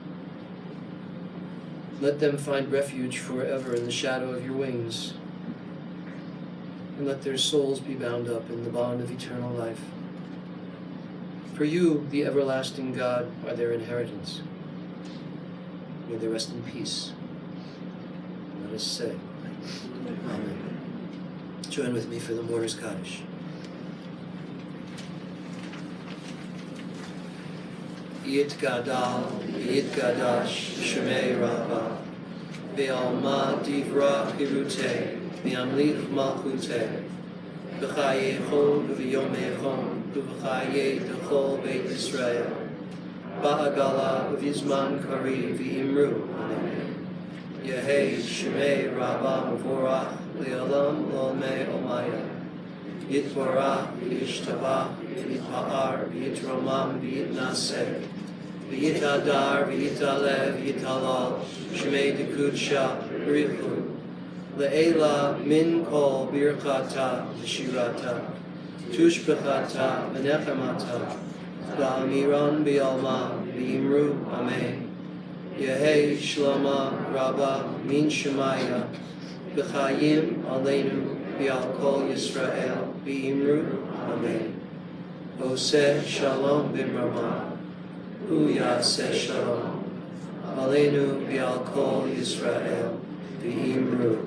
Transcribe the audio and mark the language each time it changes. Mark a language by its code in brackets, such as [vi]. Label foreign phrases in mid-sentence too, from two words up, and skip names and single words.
[en] Let them find refuge forever in the shadow of your wings, and let their souls be bound up in the bond of eternal life. For you, the everlasting God, are their inheritance. May they rest in peace. Let us say, Amen. Join with me for the Mourner's Kaddish. [arc] Yitgadal, Yitgadash, Shemei Rabbah, Be'alma Divra Hiruteh, Be'amlich Malchuteh, B'chayei Chol, B'yomei Chol, B'chayei D'chol Beit Yisrael, Ba'agala v'izman kari v'imru. Amen. Yehei shemei rabba vorach li'olam l'olmei omaya. Yitvorach v'yishtabach v'yitpa'ar v'yitromam v'yitnaseh. V'yitadar v'yitalev v'yitalal shemei dekudsha b'richu. Le'ela min kol birchata v'shirata. Tushbechata v'nechamata. Ba'amiran bi'alma bi'imru. Amen. Yehei shlama rabba min shemaya. B'chayim aleinu bi'al kol Yisrael bi'imru. Amen. Oseh shalom b'mrama. Hu yaseh shalom. Aleinu bi'al kol Yisrael bi'imru.